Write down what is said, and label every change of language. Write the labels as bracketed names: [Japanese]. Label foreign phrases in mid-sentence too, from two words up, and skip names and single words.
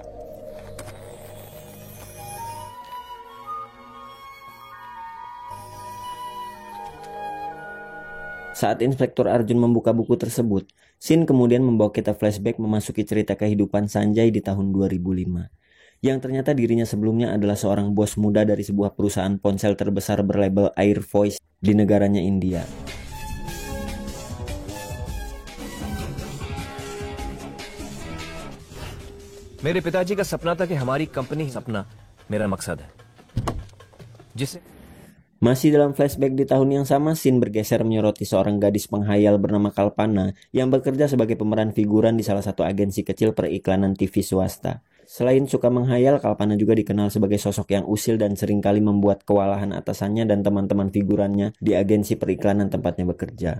[Indonesian] Saat Inspektur Arjun membuka buku tersebut, Sin kemudian membawa kita flashback memasuki cerita kehidupan Sanjay di tahun 2005. Yang ternyata dirinya sebelumnya adalah seorang bos muda dari sebuah perusahaan ponsel terbesar berlabel Air Voice di negaranya India. [Hindi] मेरे पिताजी का सपना था कि हमारी कंपनी सपना मेरा मकसद है जिसे [Indonesian] Masih dalam flashback di tahun yang sama, Sin bergeser menyoroti seorang gadis penghayal bernama Kalpana yang bekerja sebagai pemeran figuran di salah satu agensi kecil periklanan TV swasta. Selain suka menghayal, Kalpana juga dikenal sebagai sosok yang usil dan seringkali membuat kewalahan atasannya dan teman-teman figurannya di agensi periklanan tempatnya bekerja.